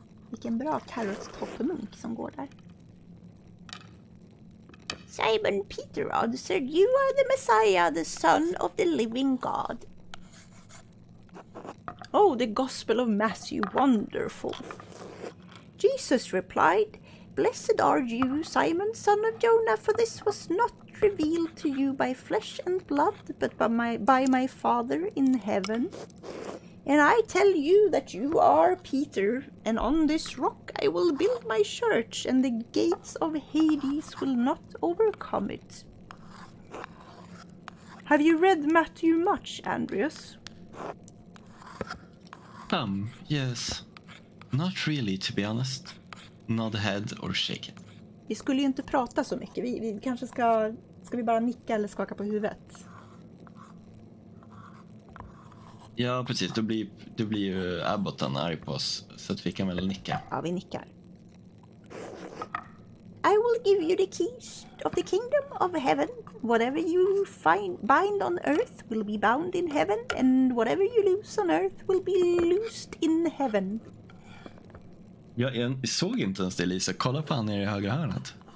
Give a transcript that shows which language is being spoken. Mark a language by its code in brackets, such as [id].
[sv] Vilken bra carrot-toppmunk som går där. [en] Simon Peter answered, "You are the Messiah, the Son of the living God." "Oh, the Gospel of Matthew, wonderful." Jesus replied, "Blessed are you, Simon, son of Jonah, for this was not revealed to you by flesh and blood, but by my Father in heaven. And I tell you that you are Peter, and on this rock I will build my church, and the gates of Hades will not overcome it." Have you read Matthew much, Andreas? Yes. Not really, to be honest. Nod head or shake it. [sv] Vi skulle ju inte prata så mycket. Vi kanske ska vi bara nicka eller skaka på huvudet? Ja, precis. Då blir ju Abbotten arg på oss, så att vi kan väl nicka. Ja, vi nickar. [en] "I will give you the keys of the kingdom of heaven. Whatever you bind on earth will be bound in heaven, and whatever you loose on earth will be loosed in heaven." [sv] Jag såg inte ens det, Lisa. Kolla på han nere i högra hörnet.